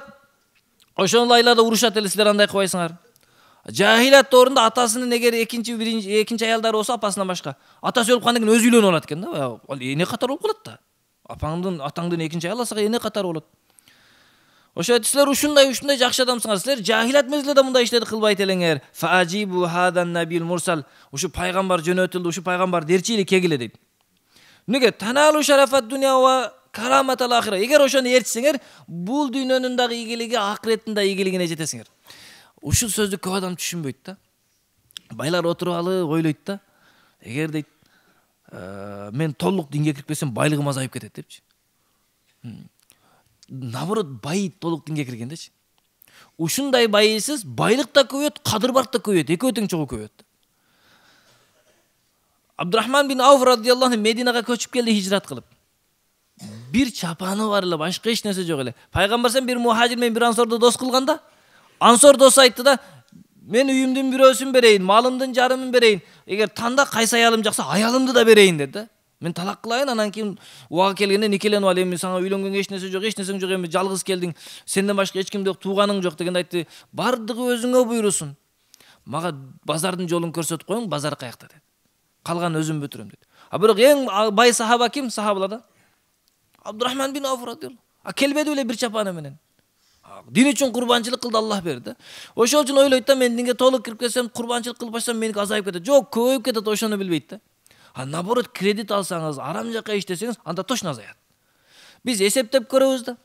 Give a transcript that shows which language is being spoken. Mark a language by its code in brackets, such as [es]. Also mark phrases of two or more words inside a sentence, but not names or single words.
[ky] Ошол айларда урушат эле, силер андай кылбайсыңар. Жахилат орунда атасынын эгер экинчи аялдары болсо апасынан башка, атасы өлүп кандан кийин өзү үйлөнүп алат экен да. Ал эне катары болуп калат да. Атаңдын экинчи аяласыга эне катары болот. Ошо айтты, силер ушундай жакшы адамсыңар. Силер жахилат мезгилде мындай иштерди кылбайт элеңер. [ar] فأجيبوا هذا النبي المرسل. [ky] Ушу пайгамбар жөнөтүлдү, ушу пайгамбар дерчи эле кегиле дейт. Неге? [ar] تنالوا شرف الدنيا وكرامة الآخرة. [ky] Эгер ошону ээрчисеңер, бул дүйнөнүн дагы ийгилиги, акыреттин да ийгилигине жетесиңер. Ушул сөздү көп адам түшүнбөйт да. Байлар отуруп алып ойлойт да. Эгер дейт, мен толук динге кирип кетсем байлыгым азайып кетет депчи. Наоборот, бай толук динге киргендечи. Ушундай байысыз, байлык да көбөйөт, кадыр-барк да көбөйөт, экөө тең чогуу көбөйөт. Абдурахман бин Ауф [ar] رضي الله عنه [ky] Мединага көчүп келди хижрат кылып. Бир чапаны бар эле, башка эч нерсе жок эле. Пайгамбар сен бир мухажир менен бир ансорду дос кылганда, ансор дос айтты да, мен үйүмдүн бирөөсүн берейин, малымдын жарымын берейин. Эгер танда кайсы аялым жакса, аялымды да берейин деди да. Мен талак кылайын, анан кийин убага келгенде никеленип ал, эми сага үйлөнгөнгө эч нерсе жок, эми жалгыз келдиң, сенден башка эч кимде жок, тууганың жок дегенде айтты, бардыгы өзүңө буйрусун. Мага базардын жолун көрсөтүп коюң, базар каякта деди. Калган өзүм бүтүрөм деди. А бирок эң бай сахаба ким? Сахабаларда Абдурахман бин Ауф [ar] رضي الله عنه. [ky] Келбеди беле бир чапаны менен. Дин үчүн курбанчылык кылды, Аллах берди. Ошол үчүн ойлойт да, мен динге толук кирип кетсем, курбанчылык кылып башсам, меники азайып кетет. Жок, көбөйүп кетет, ошону билбейт да. А наоборот, кредит алсаңыз, арам жака иштесеңиз, анда точно азаят. Биз эсептеп көрөбүз да.